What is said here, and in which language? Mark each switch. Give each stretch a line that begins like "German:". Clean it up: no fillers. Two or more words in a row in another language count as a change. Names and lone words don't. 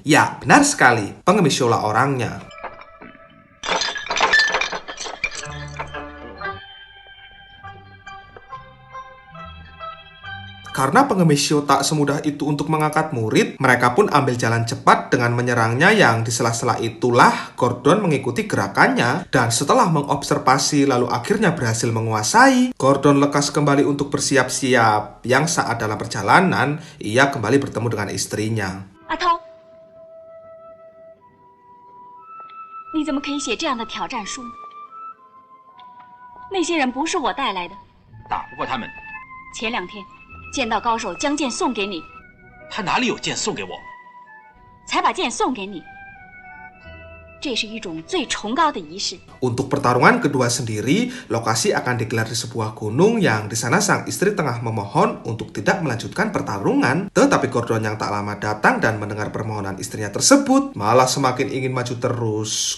Indonesian: Ya, benar sekali, pengemis Shola orangnya. Karena pengemis Shio tak semudah itu untuk mengangkat murid, mereka pun ambil jalan cepat dengan menyerangnya yang di sela-sela itulah Gordon mengikuti gerakannya. Dan setelah mengobservasi lalu akhirnya berhasil menguasai, Gordon lekas kembali untuk bersiap-siap. Yang saat dalam perjalanan, ia kembali bertemu dengan istrinya.
Chinese: 阿涛，你怎么可以写这样的挑战书？那些人不是我带来的。打不过他们，前2天。 剑道高手将剑送给你，他哪里有剑送给我？才把剑送给你，这是一种最崇高的仪式。
Indonesian: Untuk pertarungan kedua sendiri, lokasi akan digelar di sebuah gunung yang di sana sang istri tengah memohon untuk tidak melanjutkan pertarungan. Tetapi Gordon yang tak lama datang dan mendengar permohonan istrinya tersebut malah semakin ingin maju terus.